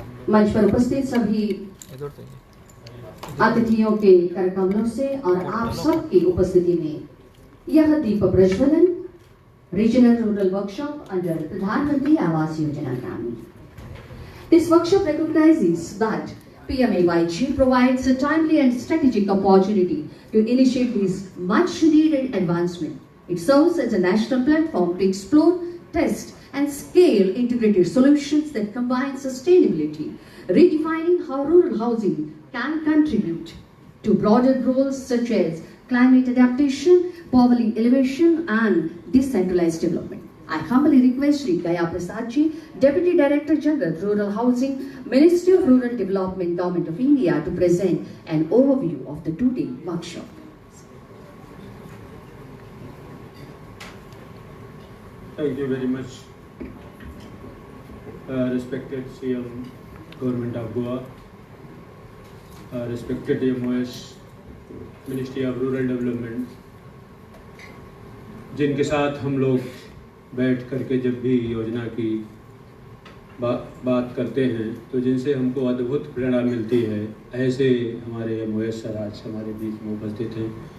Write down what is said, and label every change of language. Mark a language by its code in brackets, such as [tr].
[hi] मंच पर उपस्थित सभी अतिथियों के करकमलों से और आप सबकी उपस्थिति में यह दीप प्रज्वलन रीजनल रूरल वर्कशॉप अंडर प्रधानमंत्री आवास योजना ग्रामीण। [en] This workshop recognizes that PMAYG provides a timely and strategic opportunity to initiate this much needed advancement. It serves as a national platform to explore, test and scale integrated solutions that combine sustainability, redefining how rural housing can contribute to broader goals such as climate adaptation, poverty elevation and decentralized development. I humbly request Shri Gaya Prasad Ji, Deputy Director General, Rural Housing, Ministry of Rural Development, Government of India, to present an overview of the two-day workshop. Thank you very much, respected CM, Government of Goa, respected MOS, Ministry of Rural Development, [hi] जिनके साथ हम लोग बैठ करके जब भी योजना की बात करते हैं तो जिनसे हमको अद्भुत प्रेरणा मिलती है, ऐसे हमारे MOS सर आज हमारे बीच में उपस्थित हैं।